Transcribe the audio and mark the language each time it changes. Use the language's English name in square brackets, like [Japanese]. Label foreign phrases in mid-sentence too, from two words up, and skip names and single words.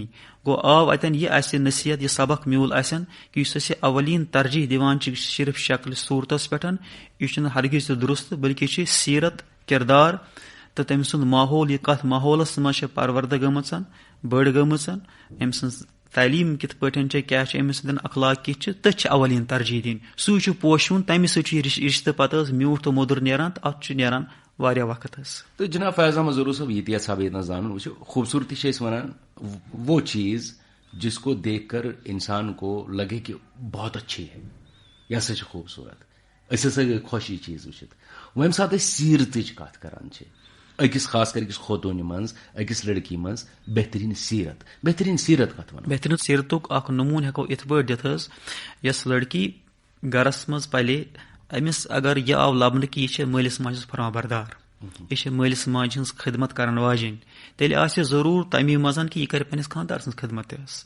[Kashmiri] گوٚو آو اتٮ۪ن یہِ اسہِ نصیحت یہِ سبق میوٗل اسٮ۪ن کہِ یُس أسۍ یہِ اولیٖن ترجیح دِوان چھِ صرف شکلہِ صوٗرتس پٮ۪ٹھ یہِ چھُنہٕ ہرگِز تہِ درست بٔلکہِ چھِ سیٖرت کِردار تہٕ تٔمۍ سُنٛد ماحول یہِ کتھ ماحولس منٛز چھِ پروردٕ گٔمٕژ بٔڑ گٔمٕژ أمۍ سٕنٛز تعلیٖم کِتھ پٲٹھۍ چھِ کیاہ چھِ أمِس سۭتۍ اخلاق کِتھ چھِ تٔتھۍ چھِ اولیٖن ترجیح دِنۍ. سُے چھُ پوشوُن تمہِ سۭتۍ چھُ یہِ رِشتہٕ پتہٕ حظ میوٗٹھ تہٕ موٚدُر نیران تہٕ اتھ چھُ نیران واریاہ وقت حظ. تہٕ جناب فیض احمد ضروٗر صٲب یہِ تہِ یژھا بہٕ ییٚتنس زانُن وٕچھو خوٗبصوٗرتی چھِ أسۍ وَنان [Urdu] وہ چیٖز جس کو دیکھ کر انسان کو لگے کہ بہت اچھی ہے [Kashmiri] یہِ ہسا چھِ خوٗبصوٗرت أسۍ ہسا گٔے خۄش یہِ چیٖز وٕچھِتھ. وۄنۍ ییٚمہِ ساتہٕ أسۍ سیٖرتٕچ کتھ کران چھِ أکِس خاص کر أکِس خوتوٗنہِ منٛز أکِس لڑکی منٛز بہتریٖن سیٖرت کتھ وَنو. بہتریٖن سیٖرتُک اکھ نموٗن ہٮ۪کو یِتھ پٲٹھۍ دِتھ حظ یۄس لڑکی گرس منٛز پلے أمِس اگر یہِ آو لبنہٕ کہِ یہِ چھِ مٲلِس ماجہِ ہٕنٛز فرما بردار یہِ چھِ مٲلِس ماجہِ ہٕنٛز خدمت کرن واجیٚنۍ تیٚلہِ آسہِ ضروٗر تمی منٛز کہِ یہِ کرِ پننِس خانٛدار سٕنٛز خدمت تہِ حظ.